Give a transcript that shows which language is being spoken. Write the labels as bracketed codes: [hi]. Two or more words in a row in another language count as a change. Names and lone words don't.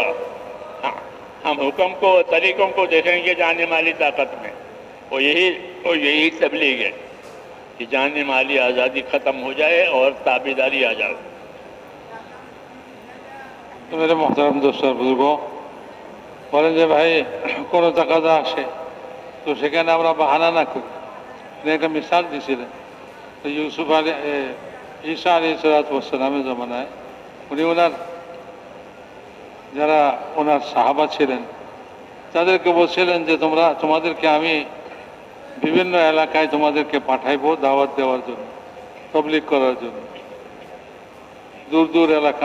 [ur] ہاں، ہم حکم کو، طریقوں کو دیکھیں گے جانی مالی طاقت میں. اور یہی تبلیغ ہے کہ جانی مالی آزادی ختم ہو جائے اور تابعداری آ جائے. تو میرے محترم دوست اور بزرگوں [bn] বলেন যে ভাই কোনো তাকাদা আসে তো সেখানে আমরা বাহানা না করি. একটা মিসাল দিয়েছিলেন তো ইউসুফ আলী ঈসা আলী সালামের জমানায় উনি ওনার যারা ওনার সাহাবা ছিলেন তাদেরকে বলছিলেন যে তোমাদেরকে আমি বিভিন্ন এলাকায় তোমাদেরকে পাঠাইবো দাওয়াত দেওয়ার জন্য, তবলিগ করার জন্য, দূর দূর এলাকা.